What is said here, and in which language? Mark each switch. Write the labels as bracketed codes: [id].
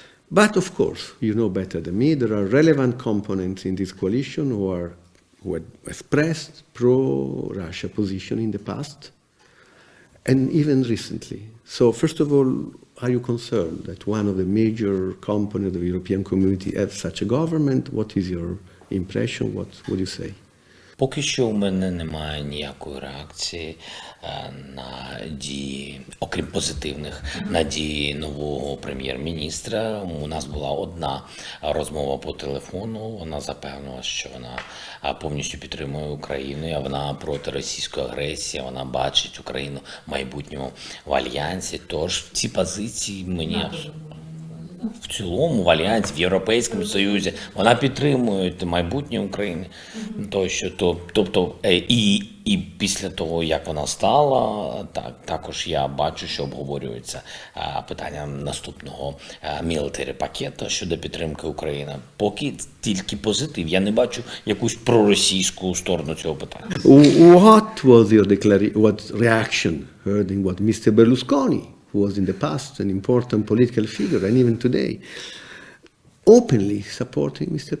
[en] But of course, you know better than me, there are relevant components in this coalition who had expressed pro-Russia position in the past, and even recently. So first of all, are you concerned that one of the major components of the European community has such a government? What is your impression? What would you say? [uk] Поки що у мене немає ніякої реакції на дії, окрім позитивних, на дії нового прем'єр-міністра. У нас була одна розмова по телефону, вона запевнила, що вона повністю підтримує Україну, а вона проти російської агресії, вона бачить Україну в майбутньому в альянсі. Тож ці позиції мені в цілому в альянсі, в Європейському Союзі, вона підтримує майбутнє України. Тобто, і після того, як вона стала, також я бачу, що обговорюється питання наступного мілітарі пакету щодо підтримки України. Поки тільки позитив. Я не бачу якусь проросійську сторону цього питання. [en] What was your reaction hearing what Mr. Berlusconi, who was in the past an important political figure, and even today, openly supporting Mr.